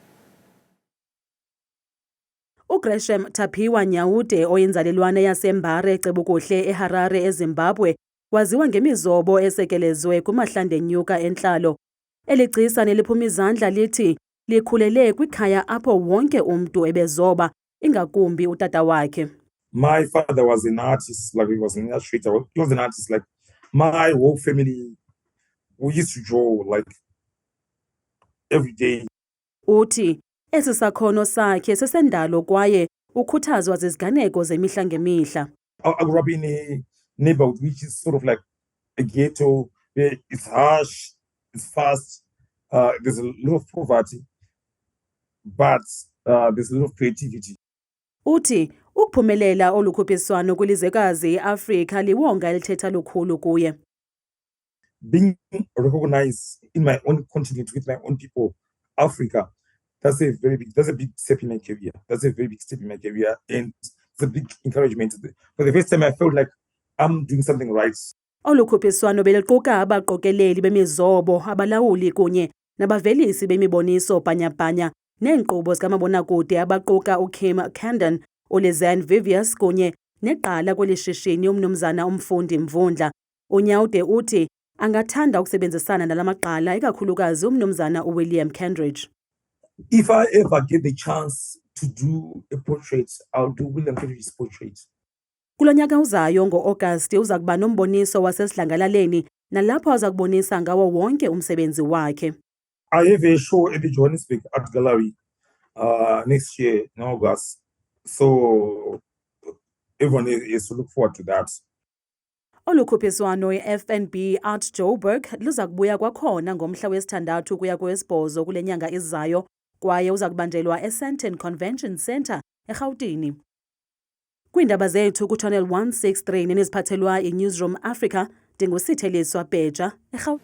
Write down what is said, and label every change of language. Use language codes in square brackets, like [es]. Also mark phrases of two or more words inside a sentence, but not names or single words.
[xh] uGresham Tapiwa-Nyaude oyinzalelwane yaseMbare Cebukuhle eHarare eZimbabwe waziwa ngemizobo esekelezwe kumahlandenyuka entlalo. Eli gcisa neliphuma izandla lithi likhulele kwikhaya apho wonke umntu ebezoba ingakumbi utata wakhe. [en] My father was an artist, like he was an illustrator. He was an artist, like my whole family, we used to draw like every day. [xh] Uthi esi sakhono sakhe sesendalo kwaye ukhuthazwa ziziganeko zemihla ngemihla. [en] I grew up in a neighborhood which is sort of like a ghetto where it's harsh, it's fast, there's a lot of poverty, but there's a lot of creativity. [xh] Uthi ukuphumelela olukhuphiswano kwilizwekazi iAfrika liwonga elithetha lukhulu kuye. [en] Being recognized in my own continent with my own people, Africa, that's a big step in my career. That's a very big step in my career, and it's a big encouragement. For the first time, I felt like I'm doing something right. [xh] Olukhuphiswano beliquka abaqokeleli bemizobo, abalawuli kunye nabavelisi bemiboniso bhanya-bhanya neenkqubo zikamabonakude abaquka uKim Candon, uLizanne Vivius kunye negqala kweli shishini umnumzana umfundi Mvundla. uNyaude uthi angathanda ukusebenzisana nala maqala ikakhulukazi umnumzana uWilliam Kendridge. [en] If I ever get the chance to do a portrait, I'll do William Kendridge's portrait. [xh] Kulo nyaka uzayo ngo-Agasti uza kuba nomboniso wasesidlangalaleni nalapho aza kubonisa ngawo wonke umsebenzi wakhe. [en] I have a show at the Johannesburg Art Gallery next year in August. So everyone is to look forward to that. [xh] Olukhuphiswano i-FNB Art Joburg luza kubuya kwakhona ngomhla wesi-6 ukuya kowesi-8 kule nyanga izayo kwaye uza kubanjelwa eSandton Convention Centre eRhawutini. Kwiindaba zethu kuChannel 163 neniziphathelwa iNewsroom Africa, ndingusitheleliswa Bheja eRhawutini.